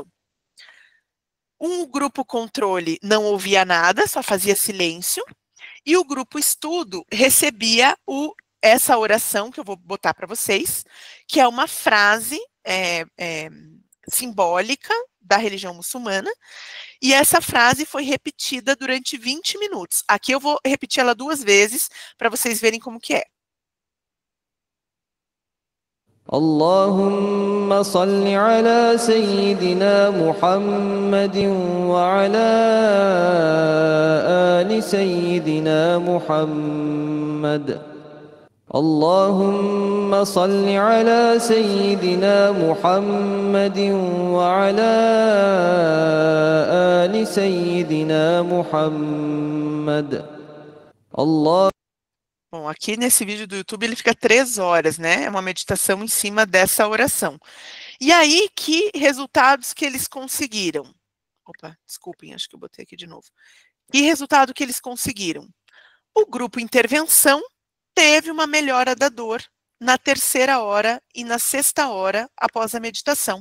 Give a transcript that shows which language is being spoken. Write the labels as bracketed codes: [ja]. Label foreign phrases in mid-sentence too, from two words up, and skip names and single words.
[pt] Um grupo controle não ouvia nada, só fazia silêncio, e o grupo estudo recebia essa oração que eu vou botar para vocês, que é uma frase simbólica da religião muçulmana, e essa frase foi repetida durante 20 minutos. Aqui eu vou repetir ela 2 vezes, para vocês verem como que é. [ar] اللهم صل على سيدنا محمد وعلى آل سيدنا محمد اللهم صل على سيدنا محمد وعلى آل سيدنا محمد الله. [pt] Bom, aqui nesse vídeo do YouTube ele fica 3 horas, né? É uma meditação em cima dessa oração. E aí, que resultados que eles conseguiram? Opa, desculpem, acho que eu botei aqui de novo. Que resultado que eles conseguiram? O grupo intervenção teve uma melhora da dor na 3ª hora e na 6ª hora após a meditação.